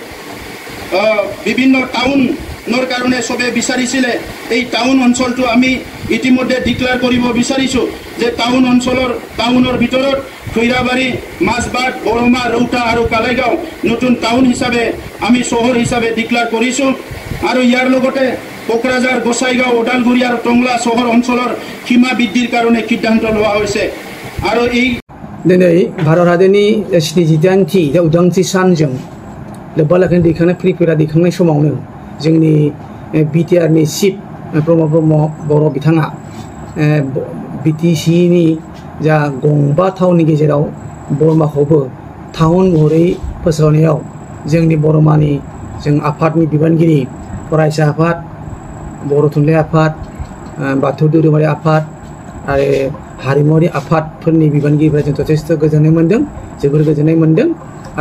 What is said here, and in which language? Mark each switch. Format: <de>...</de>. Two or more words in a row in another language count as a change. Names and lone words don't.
<as>বিভিন্ন টাউনৰ কাৰণে চবে বিচাৰিছিলে এই টাউন অঞ্চলটো আমি ইতিমধ্যে ডিক্লেয়াৰ কৰিব বিচাৰিছোঁ যে টাউনৰ ভিতৰত খৈৰাবাৰী মাছবাট বৰমা ৰৌতা আৰু কালাইগাঁও নতুন টাউন হিচাপে আমি চহৰ হিচাপে ডিক্লেয়াৰ কৰিছোঁ আৰু ইয়াৰ লগতে কোকৰাঝাৰ গোসাইগাঁও ওদালগুৰি আৰু টংলা চহৰ অঞ্চলৰ সীমা বৃদ্ধিৰ কাৰণে সিদ্ধান্ত লোৱা হৈছে আৰু এই</as> <brx>दिनै भारत हादरनि 72थि उदांस्रि सानजों लोब्बा लाखिनानै दैखांनाय प्रिपेरा दैखांनाय समावनो जोंनि बिटिआरनि चिफ प्रमद ब्रह्म बर' बिथाङा बिटिसिनि जा गंबा टाउननि गेजेराव बरमाखौबो टाउन महरै फोसावनायाव जोंनि बरमानि जों आफादनि बिबानगिरि फरायसा आफाद बर' थुनलाइ आफाद बाथौ धोरोमारि आफाद आरो हारिमुवारि आफादफोरनि बिबानगिरिफ्रा जों जथेस्थ गोजोननाय मोन्दों जोबोर गोजोननाय मोन्दों आरो</brx>